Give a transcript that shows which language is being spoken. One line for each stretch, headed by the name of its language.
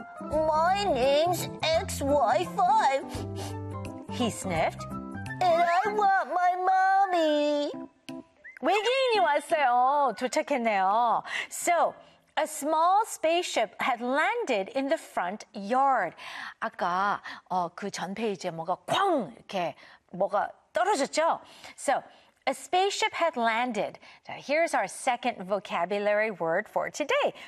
English: My name's XY5, he sniffed. And I want my mommy.
Korean: 외계인이 왔어요. 도착했네요.
English: So, a small spaceship had landed in the front yard.
Korean: 아까 그 전 페이지에 뭐가 쾅 이렇게 뭐가 떨어졌죠?
English: So, a spaceship had landed. Now, here's our second vocabulary word for today.